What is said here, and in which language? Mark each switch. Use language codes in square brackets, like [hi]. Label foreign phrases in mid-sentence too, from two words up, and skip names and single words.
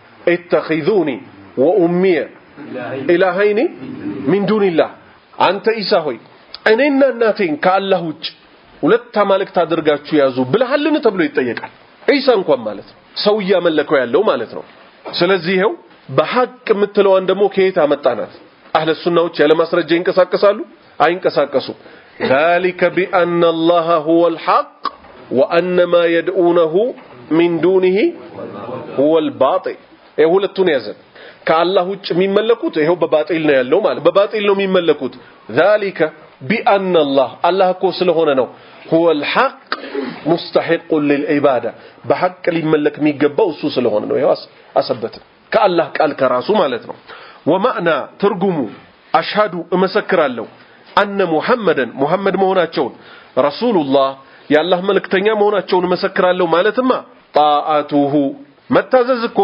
[ar] اتخذوني وأمي إلهين من دون الله [am] አንተ ኢሳ ሆይ እኔና እናቴን ከአላህ ውጭ ሁለት አማልክት አድርጋችሁ ያዙ ብለሃልን ተብሎ ይጠየቃል ኢሳ እንኳን ማለት ነው ሰው ያመለከው ያለው ማለት ነው ስለዚህ ይሄው በሐቅ የምትለዋን ደግሞ ከየት አመጣናት አህለ ሱናዎች ያለ ማስረጃ ይንቀሳቀሳሉ አይንቀሳቀሱ [ar] ذلك بأن الله هو الحق وأن ما يدعونه من دونه هو الباطل [am] ሁለቱን ያዘን ከአላህ ውጭ የሚመለኩት ይሄው በባጢል ነው ያለው ማለት በባጢል ነው የሚመለኩት [ar] ذلك بأن الله [am] እኮ ስለሆነ ነው [ar] هو الحق مستحق للعباده [am] በሐቅ ሊመለክ የሚገባው እሱ ስለሆነ ነው ይሄው አሰበት ከአላህ ቃል ከራሱ ማለት ነው ወማዕና ትርጉሙ አሽሃዱ እመሰክራለሁ አነ ሙሐመድ መሆናቸውን ረሱሉላህ የአላህ መልእክተኛ መሆናቸውን እመሰክራለሁ ማለትማ ጣአቱሁ መታዘዝ እኮ